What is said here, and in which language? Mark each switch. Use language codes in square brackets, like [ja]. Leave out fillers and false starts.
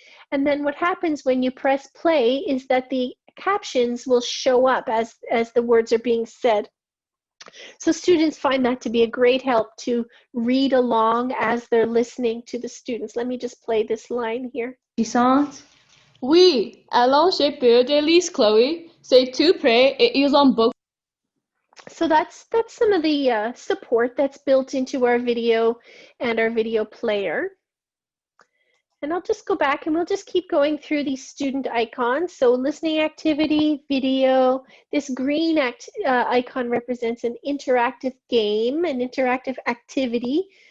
[en] And then what happens when you press play is that the captions will show up as the words are being said. So students find that to be a great help to read along as they're listening to the students. Let me just play this line here. [fr] Oui, allons chez Pure Délice, Chloé. C'est tout près et ils ont beaucoup. [en] So that's some of the support that's built into our video and our video player. And I'll just go back and we'll just keep going through these student icons. So listening activity, video, this green icon represents an interactive game, an interactive activity.